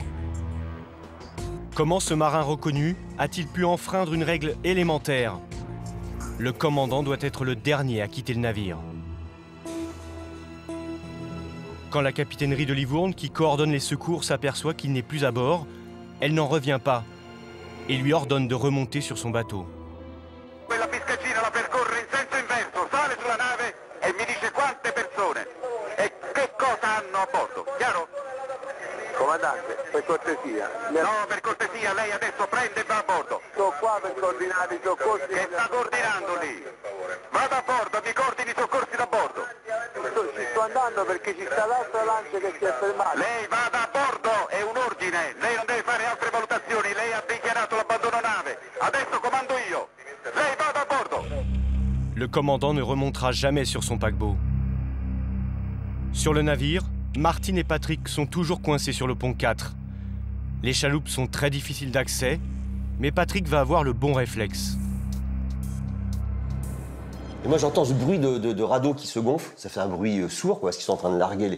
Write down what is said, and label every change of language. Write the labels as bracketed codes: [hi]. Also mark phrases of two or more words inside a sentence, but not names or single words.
[fr] Comment ce marin reconnu a-t-il pu enfreindre une règle élémentaire? Le commandant doit être le dernier à quitter le navire. Quand la capitainerie de Livourne, qui coordonne les secours, s'aperçoit qu'il n'est plus à bord, elle n'en revient pas et lui ordonne de remonter sur son bateau. [it] Quella piscacina la percorre in senso inverso, sale sulla nave e mi dice quante persone e che cosa hanno a bordo, chiaro? Comandante, per cortesia. No, per cortesia, lei adesso prende e va a bordo. Sto qua per coordinare i soccorsi. Che sta coordinando lì? Vada a bordo, mi coordini i soccorsi da bordo. Ci sto andando perché ci sta l'altra lancia che si è fermata. Lei vada a bordo, è un ordine. Lei non deve fare altre valutazioni, lei ha dichiarato l'abbandono nave. Adesso comando io. Lei vada a bordo. [fr] Le commandant ne remontera jamais sur son paquebot. Sur le navire, Martine et Patrick sont toujours coincés sur le pont 4. Les chaloupes sont très difficiles d'accès, mais Patrick va avoir le bon réflexe. Et moi j'entends ce bruit de radeau qui se gonfle, ça fait un bruit sourd parce qu'ils sont en train de larguer.